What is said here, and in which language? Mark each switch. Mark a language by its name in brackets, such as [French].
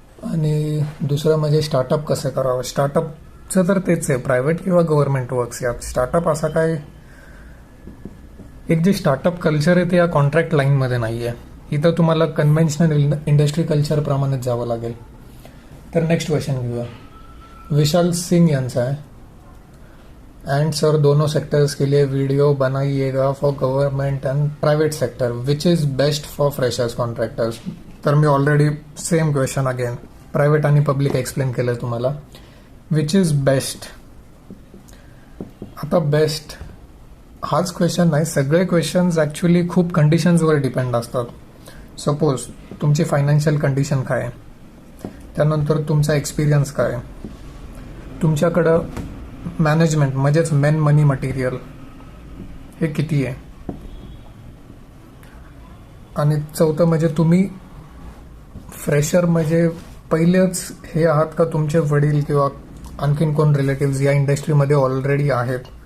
[Marathi] आणि दुसरं म्हणजे स्टार्टअप कसं करावं. स्टार्टअपचं तर तेच आहे, प्रायव्हेट किंवा गव्हर्नमेंट वर्क्स. यात स्टार्टअप असा काय, एक जे स्टार्टअप कल्चर आहे ते या कॉन्ट्रॅक्ट लाईनमध्ये नाही आहे. इथं तुम्हाला कन्व्हेन्शनल इंडस्ट्री कल्चर प्रमाणेच जावं लागेल. तर नेक्स्ट क्वेश्चन घेऊया. विशाल सिंग यांचा आहे. [Hindi] एंड सर दोनों सेक्टर्स के लिए वीडियो बनाइएगा [English] For government and private sector, which is best for freshers contractors. [Marathi] तर मी already same question again private आणि पब्लिक एक्सप्लेन केलं तुम्हाला. [English] Which is best. [Marathi] आता बेस्ट हाच क्वेश्चन नाही, सगळे क्वेश्चन्स ॲक्च्युली खूप कंडिशन्सवर डिपेंड असतात. सपोज तुमची फायनान्शियल कंडिशन काय आहे, त्यानंतर तुमचा एक्सपिरियन्स काय आहे, तुमच्याकडं मॅनेजमेंट म्हणजेच मेन मनी मटेरियल हे किती आहे, आणि चौथं म्हणजे तुम्ही फ्रेशर म्हणजे पहिलेच हे आहात का तुमचे वडील किंवा आणखीन कोण रिलेटिव्स या इंडस्ट्रीमध्ये ऑलरेडी आहेत.